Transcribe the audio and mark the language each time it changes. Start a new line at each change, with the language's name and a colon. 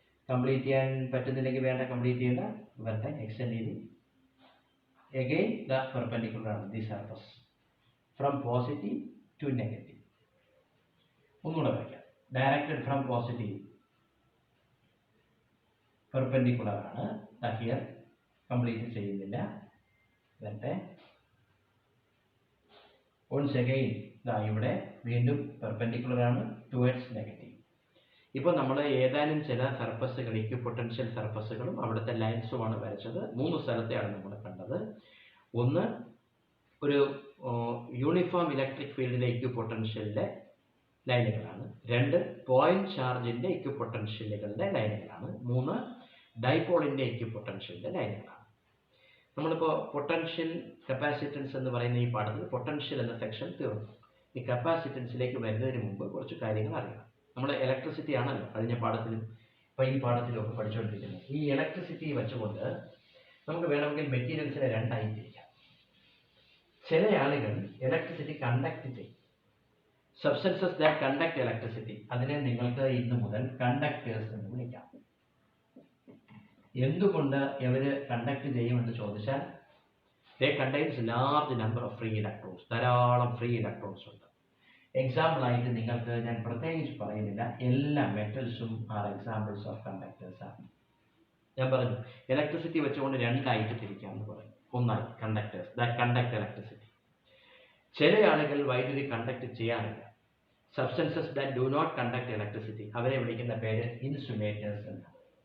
Malayalam: Complete ചെയ്യാൻ പറ്റുന്നില്ലെങ്കിൽ വേണ്ട, കംപ്ലീറ്റ് ചെയ്യേണ്ട, വരട്ടെ.
English: Extend ചെയ്ത് again the perpendicular ആണ് the surface from positive to negative.
Malayalam: ഒന്നുകൂടെ വരയ്ക്കാം.
English: directed from positive perpendicular ആണ്.
Malayalam: here കംപ്ലീറ്റ് ചെയ്യുന്നില്ല, വരട്ടെ.
English: once again
Malayalam: ഇവിടെ വീണ്ടും
English: Perpendicular ആണ് towards negative.
Malayalam: ഇപ്പോൾ നമ്മൾ ഏതാനും ചില സർഫസുകൾ, ഇക്വിപൊട്ടൻഷ്യൽ സർഫസുകളും അവിടുത്തെ ലൈൻസുമാണ് വരച്ചത്. 3 സ്ഥലത്തെയാണ് നമ്മൾ കണ്ടത്. ഒന്ന്, ഒരു യൂണിഫോം ഇലക്ട്രിക് ഫീൽഡിലെ ഇക്വിപൊട്ടൻഷ്യലിലെ ലൈനുകളാണ്. 2, പോയിന്റ് ചാർജിന്റെ ഇക്വിപൊട്ടൻഷ്യലുകളുടെ ലൈനുകളാണ്. 3, ഡൈപോളിന്റെ ഇക്വിപൊട്ടൻഷ്യലിന്റെ ലൈനുകളാണ്. നമ്മളിപ്പോൾ പൊട്ടൻഷ്യൽ, കപ്പാസിറ്റൻസ് എന്ന് പറയുന്ന ഈ പാഠത്തിൽ പൊട്ടൻഷ്യൽ എന്ന സെക്ഷൻ തീർന്നു. ഈ കപ്പാസിറ്റൻസിലേക്ക് വരുന്നതിന് മുമ്പ് കുറച്ച് കാര്യങ്ങൾ അറിയണം. നമ്മൾ ഇലക്ട്രിസിറ്റി ആണല്ലോ കഴിഞ്ഞ പാഠത്തിലും ഇപ്പോൾ ഈ പാഠത്തിലും ഒക്കെ പഠിച്ചുകൊണ്ടിരിക്കുന്നത്. ഈ ഇലക്ട്രിസിറ്റി വെച്ചുകൊണ്ട് നമുക്ക് വേണമെങ്കിൽ മെറ്റീരിയൽസിനെ 2 ആയി തിരിക്കാം. ചില ആളുകൾ ഇലക്ട്രിസിറ്റി കണ്ടക്ട് ചെയ്യും.
English: substances that conduct electricity,
Malayalam: അതിനെ നിങ്ങൾക്ക് ഇന്നു മുതൽ കണ്ടക്ടേഴ്സ് എന്ന് വിളിക്കാം. എന്തുകൊണ്ട് ഇവര് കണ്ടക്ട് ചെയ്യുമെന്ന് ചോദിച്ചാൽ,
English: they contains large number of free electrons.
Malayalam: ധാരാളം ഫ്രീ ഇലക്ട്രോൺസ് ഉണ്ട്. എക്സാമ്പിൾ ആയിട്ട് നിങ്ങൾക്ക് ഞാൻ പ്രത്യേകിച്ച് പറയുന്നില്ല, എല്ലാ മെറ്റൽസും
English: are examples of conductors
Malayalam: ആണ്. ഞാൻ പറഞ്ഞു ഇലക്ട്രിസിറ്റി വെച്ചുകൊണ്ട് 2 ആയിട്ട് തിരിക്കാമെന്ന് പറയും. ഒന്നായി
English: Conductors that conduct electricity.
Malayalam: ചില ആളുകൾ വൈദ്യുതി കണ്ടക്ട് ചെയ്യാറില്ല.
English: substances that do not conduct electricity,
Malayalam: അവരെ വിളിക്കുന്ന പേര് ഇൻസുലേറ്റേഴ്സ് എന്നാണ്.